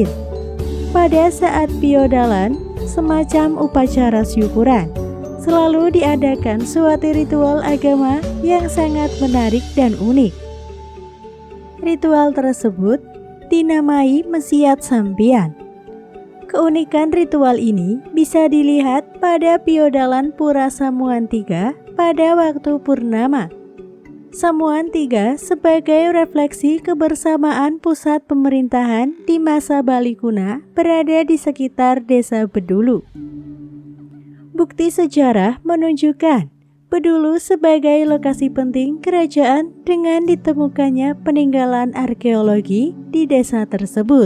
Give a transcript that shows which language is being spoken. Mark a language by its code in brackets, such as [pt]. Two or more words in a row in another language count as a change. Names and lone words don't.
[id] Pada saat piodalan, semacam upacara syukuran, selalu diadakan suatu ritual agama yang sangat menarik dan unik. Ritual tersebut dinamai Mesiat Sampian. Keunikan ritual ini bisa dilihat pada piodalan Pura Samuan 3 pada waktu purnama. Samuan 3 sebagai refleksi kebersamaan pusat pemerintahan di masa Bali Kuna berada di sekitar desa Bedulu. Bukti sejarah menunjukkan Bedulu sebagai lokasi penting kerajaan dengan ditemukannya peninggalan arkeologi di desa tersebut.